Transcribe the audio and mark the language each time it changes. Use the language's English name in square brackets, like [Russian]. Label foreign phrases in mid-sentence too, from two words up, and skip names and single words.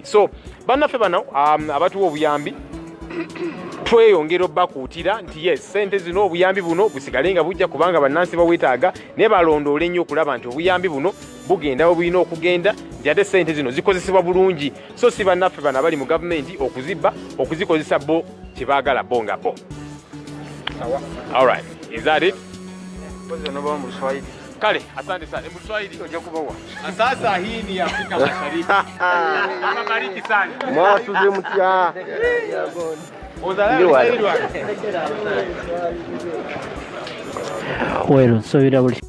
[Ganda] So bannaffe bano abatuwa obuyambi tweyongera obbakuutira nti yes, ssente zino obuyambi buno busigale nga bujja kubanga bannansi bawetaaga, naye balondoole nnyo okulaba nti obuyambi buno bugenda bulina okugenda nti ate ssente zino zikozesebwa bulungi, so si bannaffe bano abali mu gavumenti okuzibba okuzikozesa bo kye baagala bo nga bo. [English] Alright, is that it? [Swahili] Kale, asante sana. Hebu Swahili hujakubawa. Sasa hii ni Afrika Mashariki. Mabariki sana. [Ganda] Mwasuze mutya. Ozala. [Spanish] Bueno, soy